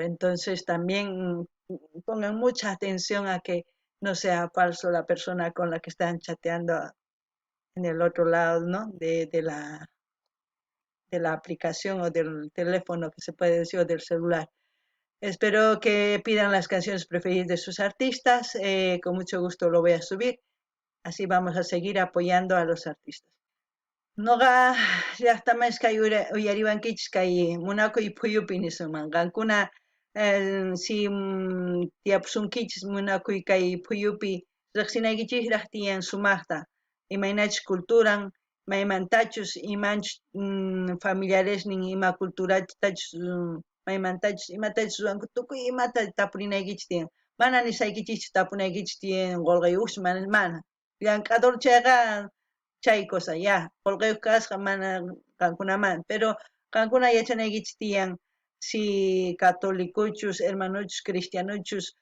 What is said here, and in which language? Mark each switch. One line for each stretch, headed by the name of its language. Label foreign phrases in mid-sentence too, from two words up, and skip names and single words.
Spanish: Entonces también pongan mucha atención a que no sea falso la persona con la que están chateando en el otro lado, ¿no? De la aplicación o del teléfono, que se puede decir, o del celular. Espero que pidan las canciones preferidas de sus artistas. Con mucho gusto lo voy a subir. Así vamos a seguir apoyando a los artistas.
Quechua: Noqa llaqtamasqa uyariwankichis kay Munakuy phuyupi nisqman qankuna si tiyapusunkichis Munakuy kay phuyupi riqsinaykichisraq tiyan sumaqta imaynachus culturan maymantachus imanchus familiaresnin ima culturatachus maymantachus imatachus ruranku tukuy imata tapurinaykichis tiyan mana nisaykichis tapunaykichis tiyan qolqayuqchus mana llank'ador chayqa chay cosa ya qolqayuq kasqa mana qankunaman pero qankuna yachanaykichis tiyan si catolicochus hermanochus cristianochus